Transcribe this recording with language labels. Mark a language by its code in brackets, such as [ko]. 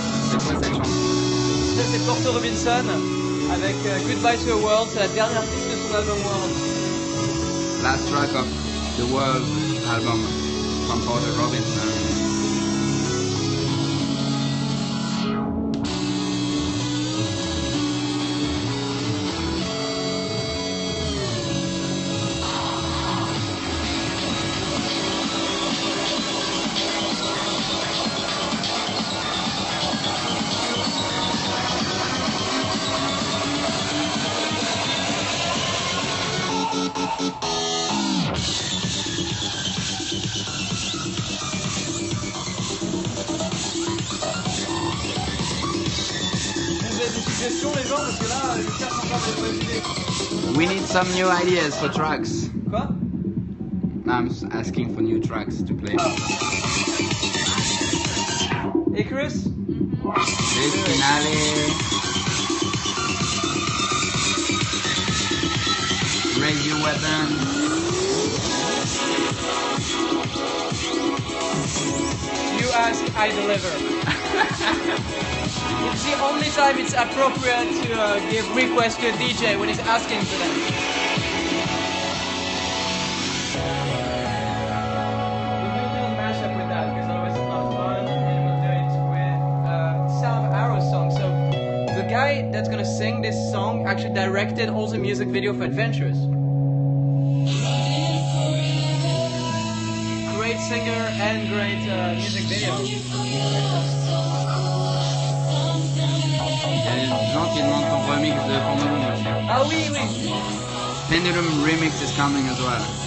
[fr] C'est quoi cette chanson? Ça, c'est Porter Robinson avec Goodbye to a World. C'est la dernière piste de son album World. [en] Last track of the World album from Porter Robinson. [fr] Vous avez des suggestions, les gens? Parce que là, je cherche encore des nouvelles idées. [en] We need some new ideas for tracks. [fr] Quoi? [en] No, I'm asking for new tracks to play. [fr] Et Chris? [en] Chris Finale. Raise your weapon. You ask, I deliver. It's the only time it's appropriate to give requests to a DJ when he's asking for them. We'll do a mashup with that because otherwise it's not fun, and we'll do it with Sound of Arrow song. So the guy that's gonna sing this song actually directed all the music video for Adventurous. Great singer and great music video. [fr] Il y a des gens qui demandent ton remix de Pendulum aussi. Ah oui, oui. [en] Pendulum remix is coming as well.